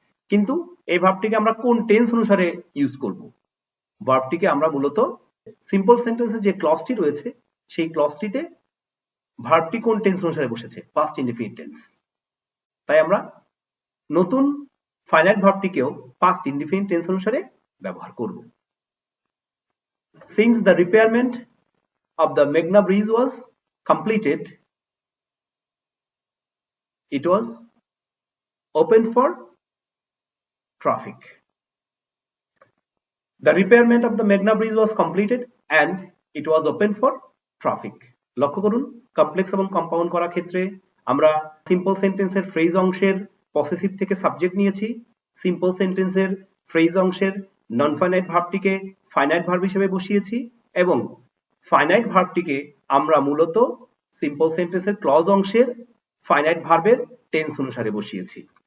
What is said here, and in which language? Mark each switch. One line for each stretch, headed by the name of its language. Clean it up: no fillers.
Bangla: কিন্তু এই ভার্বটিকে আমরা কোন টেন্স অনুসারে ইউজ করব? ভার্বটিকে আমরা মূলত সিম্পল সেন্টেন্সে যে ক্লজটি রয়েছে সেই ক্লজটিতে ভার্বটি কোন টেন্স অনুসারে বসেছে? Past indefinite tense. তাই আমরা নতুন ফাইনাইট ভার্বটিকেও পাস্ট ইনডিফিনিট টেন্স অনুসারে ব্যবহার করব।
English: Since the repairment of the Meghna bridge was completed, it was open for traffic. The repairment of the Meghna bridge was completed and it was open for traffic.
Bangla: লক্ষ্য করুন complex এবং compound করার ক্ষেত্রে আমরা simple সেন্টেন্সের phrase অংশের possessive থেকে subject নিয়েছি, সিম্পল সেন্টেন্সের ফ্রেজ অংশের নন ফাইনাইট ভার্বটিকে ফাইনাইট ভার্ব হিসেবে বসিয়েছি এবং ফাইনাইট ভার্বটিকে আমরা মূলত সিম্পল সেন্টেন্সের ক্লজ অংশের ফাইনাইট ভার্বের টেন্স অনুসারে বসিয়েছি।